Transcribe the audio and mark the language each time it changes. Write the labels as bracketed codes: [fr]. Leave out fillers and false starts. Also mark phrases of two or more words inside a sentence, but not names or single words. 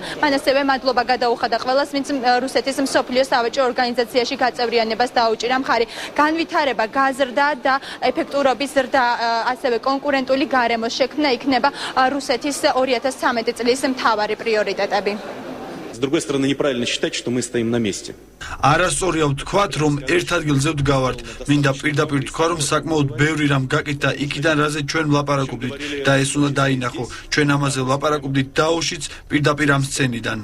[ka] მან ასევე მადლობა გადაუხადა ყველას, ვინც რუსეთის მსოფლიო სავაჭრო ორგანიზაციაში გაწევრიანებას დაუჭირა მხარი. განვითარება, გაზრდა და ეფექტურობის ზრდა, ასევე კონკურენტული გარემოს შექმნა იქნება რუსეთის 2013 წლის მთავარი პრიორიტეტები. [ru] С другой стороны, неправильно считать, что мы стоим на месте. [ka] არასწორია ვთქვათ, რომ ერთ ადგილზე ვდგავართ. მინდა პირდაპირ თქვა, რომ საკმაოდ ბევრი რამ გაკეთდა იქიდან, რაზე ჩვენ ვლაპარაკობდით და ეს უნდა დაინახო. ჩვენ ამაზე ვლაპარაკობდით დაუშიც პირდაპირ ამ სცენიდან.